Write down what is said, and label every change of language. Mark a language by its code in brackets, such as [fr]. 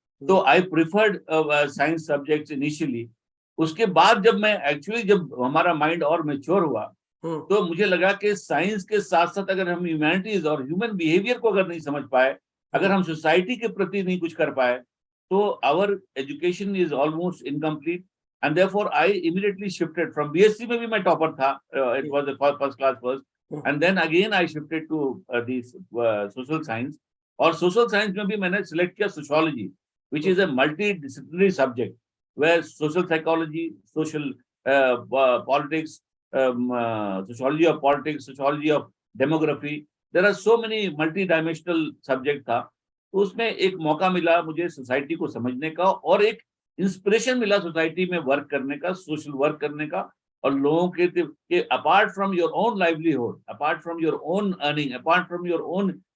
[hi] तो [en] I preferred science subjects initially. [hi] उसके बाद जब हमारा माइंड और मैच्योर हुआ, तो मुझे लगा कि साइंस के साथ साथ अगर हम ह्यूमैनिटीज और ह्यूमन बिहेवियर को अगर नहीं समझ पाए, अगर हम सोसाइटी के प्रति नहीं कुछ कर पाए, तो [en] Our education is almost incomplete. And therefore I immediately shifted from BSc [hi] में भी मैं टॉपर था, [en] it was the first class first, and then again I shifted to this social science, [hi] और social science में भी मैंने select किया [en] sociology, which is a multidisciplinary subject where social psychology, social politics, sociology of politics, sociology of demography, there are so many multi-dimensional subject था। [hi] तो उसमें एक मौका मिला मुझे सोसाइटी को समझने का, और एक इंस्पिरेशन मिला सोसाइटी में वर्क करने का, सोशल वर्क करने का, और लोगों के [en] apart from your own [hi] livelihood, apart from your own earning, apart from your own